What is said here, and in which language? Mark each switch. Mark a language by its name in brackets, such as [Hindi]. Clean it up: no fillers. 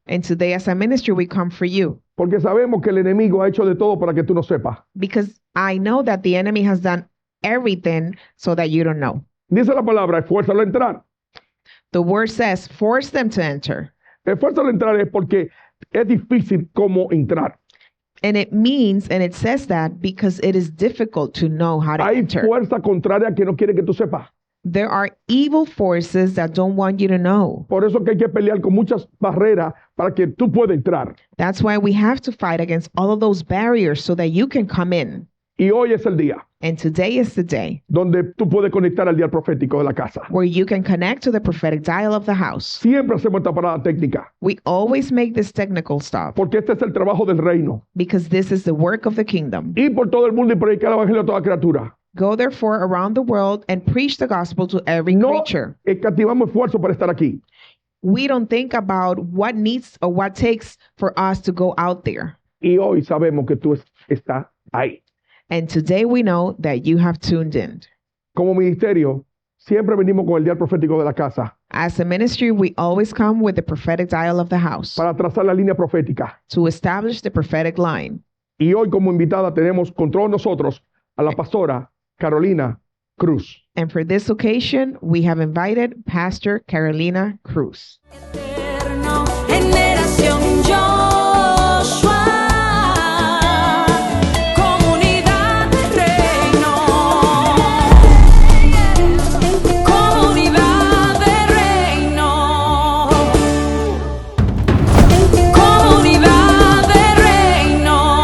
[English] And today, as a ministry, we come for you. [Spanish] Porque sabemos que el enemigo ha hecho de todo para que tú no sepas. [English] Because I know that the enemy has done everything so that you don't know. [Spanish] Dice la palabra, esfuérzalo a entrar. [English] The word says, force them to enter. [Spanish] Esfuérzalo a entrar es porque es difícil cómo entrar. [English] And it means, and it says that because it is difficult to know how to [Spanish] Hay [English] enter. [Spanish] fuerza contraria que no quiere que tú sepas. [English] There are evil forces that don't want you to know. [Spanish] Por eso que hay que pelear con muchas barreras para que tú puedas entrar. [English] That's why we have to fight against all of those barriers so that you can come in. [Spanish] Y hoy es el día [English] And today is the day [Spanish] donde tú puedes conectar al dial profético de la casa. [English] where you can connect to the prophetic dial of the house. [Spanish] Siempre hacemos esta parada técnica [English] We always make this technical stop [Spanish] porque este es el trabajo del reino. [English] because this is the work of the kingdom. [Spanish] Ir por todo el mundo y predicar el evangelio a toda criatura. [English] Go therefore around the world and preach the gospel to every [Spanish] No [English] creature. [Spanish] escatimamos esfuerzo para estar aquí. [English] We don't think about what needs or what takes for us to go out there. [Spanish] Y hoy sabemos que tú estás ahí. [English] And today we know that you have tuned in. [Spanish] Como ministerio, siempre venimos con el dial profético de la casa [English] As a ministry, we always come with the prophetic dial of the house [Spanish] para trazar la línea profética. [English] to establish the prophetic line. [Spanish] Y hoy como invitada tenemos con todos nosotros a la pastora Carolina Cruz. [English] And for this occasion, we have invited Pastor Carolina Cruz. [Spanish] Eterno, generación Joshua, comunidad de reino, comunidad de reino, comunidad de reino.